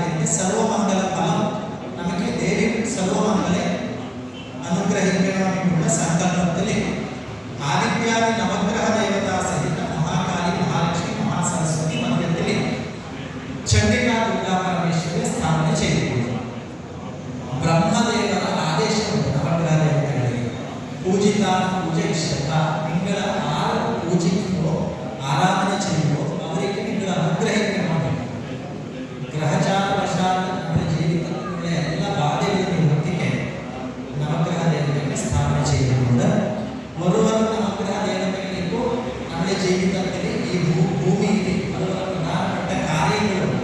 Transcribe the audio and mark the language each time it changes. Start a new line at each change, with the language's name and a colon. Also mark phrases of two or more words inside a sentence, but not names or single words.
Malayalam: സർവമംഗല ഫലം നമുക്ക് ദേവി സർവമംഗലെ അനുഗ്രഹിക്കണമെന്നുള്ള സങ്കല്പത്തിൽ ആദിത്യാദി നവഗ്രഹ ദേവതാ സഹിത മഹാകാലി, മഹാലക്ഷ്മി, മഹാസരസ്വതി മന്ദിരത്തിൽ ചണ്ഡികാ ദുർഗാ പരമേശ്വരിയെ സ്ഥാപന ചെയ്തിട്ടുണ്ട്.
Kannada: ಬ್ರಹ್ಮದೇವರ ಆದೇಶವನ್ನು ನವಗ್ರಹ ದೇವತೆಗಳಿಗೆ ಪೂಜಿತ ಪೂಜಯಿಷ್ಟ
Malayalam: നിങ്ങൾ ആര് പൂജിക്കുമ്പോൾ ആരാധന ചെയ്യുമ്പോൾ അവർക്ക് നിങ്ങൾ അനുഗ്രഹിക്കണം. ഗ്രഹചാരവശാൽ നമ്മുടെ ജീവിതത്തിലുള്ള എല്ലാ ബാധ്യതകളും നിവർത്തിക്കാൻ നവഗ്രഹ ദേവതകളെ സ്ഥാപന ചെയ്തിട്ടുണ്ട്. ഒരുവർ നവഗ്രഹ ദേവതകൾ ഇപ്പോൾ നമ്മുടെ ജീവിതത്തിൽ ഈ ഭൂമിയിൽ അതുപോലെ പ്രധാനപ്പെട്ട കാര്യങ്ങളുണ്ട്.